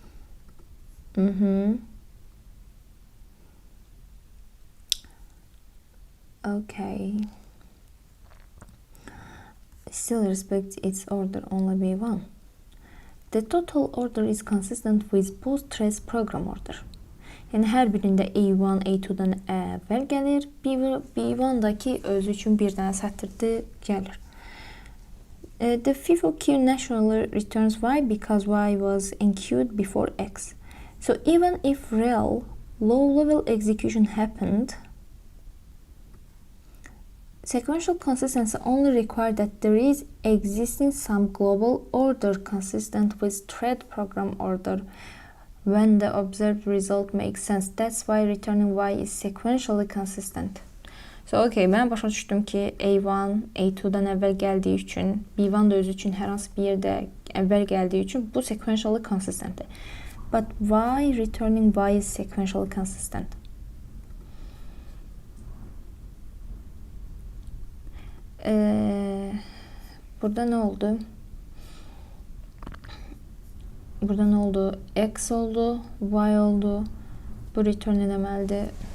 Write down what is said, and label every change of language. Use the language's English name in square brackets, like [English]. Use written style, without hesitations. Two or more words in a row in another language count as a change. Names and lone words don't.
[English] Okay. Still respects its order, only B1. The total order is consistent with both threads program order. [Azerbaijani] Yəni hər birində A1, A2-dan əvvəl gəlir, B1-daki özü üçün bir dənə sətirdə gəlir. [English] The FIFO queue naturally returns Y because Y was enqueued before X. So even if real low-level execution happened, sequential consistency only requires that there is existing some global order consistent with thread program order when the observed result makes sense. That's why returning Y is sequentially consistent. So, [Azerbaijani] okay, mən başa düşdüm ki, A1, A2-dan əvvəl gəldiyi üçün, B1 da özü üçün hər hansı bir yerdə əvvəl gəldiyi üçün bu [English] sequentially consistentdir. But why returning Y is sequentially consistent? [Azerbaijani] Burada nə oldu? Burada nə oldu? X oldu, Y oldu. Bu return eləməlidir.